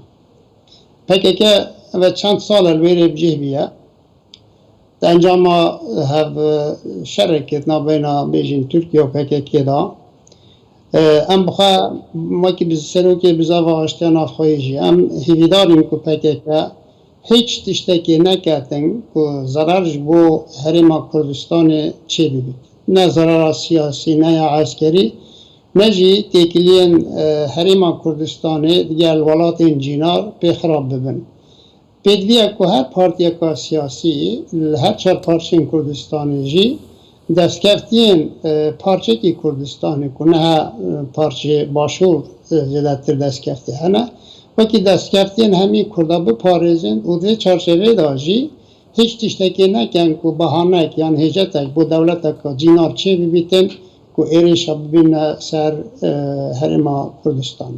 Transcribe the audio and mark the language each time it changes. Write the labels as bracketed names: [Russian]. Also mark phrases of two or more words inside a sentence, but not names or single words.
[Kurdish] پەکێکە ئەوە چەند ساڵە لێرێ بجێ بیە ئەنجامە هەv شەڕێکێت نابێنە بێژین تورکیا و پەکێکێدا ئەم بخوا وەکی سەرۆکێ بزاڤە هەشتیان نافخۆیژی ئەم هیویدارین کو پەکێکە هیچ تشتێکی نەکاتن کو زەرارش بۆ هەرێما کوردستانê çê bibit. Ne zerara siyasî ne ya eskerî ne jî têkiliyên herêma Kurdistanê digel welatên cînar pê xirab bibin. Pêdiviya ku her partiyeka siyasî li her çar parçeyên Kurdistanê jî destkeftiyên parçekî Kurdistanê ku neha parçê başûr zêdetir destkeftî hene wekî destkeftiyên hemî Kurda biparêzin û vê çarşevêda jî hiç tiştekê nekin ku behanek yan hêcetek bo dewleteka cînar çê bibîtin ku êrişa bibîne ser herêma Kurdistanê.